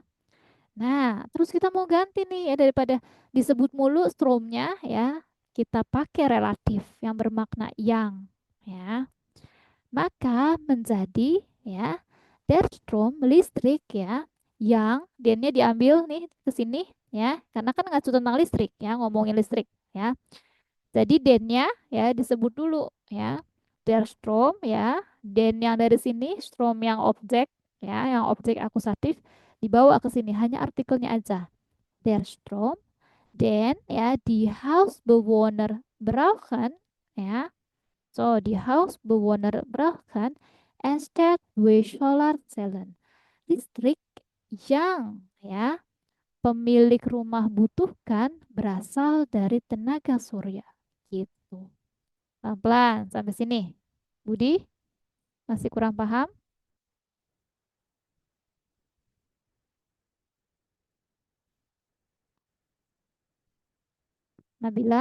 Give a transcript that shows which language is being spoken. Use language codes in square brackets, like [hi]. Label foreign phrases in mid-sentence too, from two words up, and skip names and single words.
[id] Nah, terus kita mau ganti nih ya, daripada disebut mulu stromnya ya, kita pakai relatif yang bermakna yang ya. Maka menjadi ya [de] der Strom [id] listrik ya, yang dennya diambil nih ke sini ya, karena kan ngacu tentang listrik ya, ngomongin listrik ya. Jadi dennya ya disebut dulu ya. [de] Der Strom [id] ya, den yang dari sini, Strom yang objek ya, yang objek akusatif dibawa ke sini, hanya artikelnya aja. [de] Der Strom, den ya, die Hausbewohner brauchen ya. So, die Hausbewohner brauchen entsteht durch Solarzellen. [id] Listrik yang ya pemilik rumah butuhkan berasal dari tenaga surya. Gitu. Pelan-pelan sampai sini. Budi, masih kurang paham? Nabila?